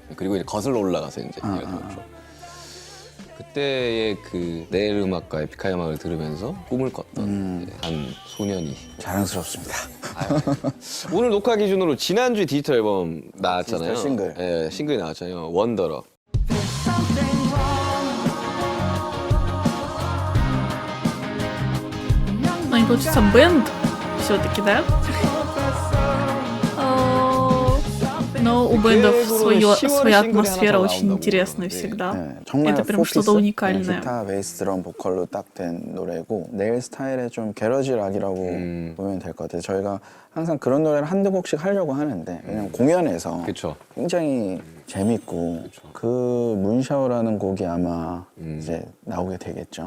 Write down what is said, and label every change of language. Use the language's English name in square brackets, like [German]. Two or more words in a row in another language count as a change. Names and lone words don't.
[Korean] 그리고 이제 거슬러 올라가서 이제 이어졌죠. 그때의 그 넬 음악과 에픽하이 음악을 들으면서 꿈을 꿨던 이제 한 소년이 자랑스럽습니다. 아유, 오늘 녹화 기준으로 지난주 디지털 앨범 나왔잖아요. 디지털 싱글. 예, 싱글이 나왔잖아요. 원더러. [Russian] Ну, они, получается, бенд все-таки, да? Но у бендов своя [Korean] 10월에 [Russian] атмосфера [Korean] 싱글이 [Russian] очень [Korean] 하나 더 [Russian] интересная [Korean] 나온다고. [Russian] всегда. [Korean] 네, 정말 [Russian] Это прям что-то [Korean] 포피스, [Russian] уникальное. [Korean] 기타, 베이스, 드럼, 보컬로 딱 된 노래고 내일 스타일의 좀 게러지 락이라고 보면 될 것 같아요. 저희가 항상 그런 노래를 한두 곡씩 하려고 하는데 왜냐면 공연에서 그쵸. 굉장히 재밌고 그 문샤워라는 곡이 아마 이제 나오게 되겠죠.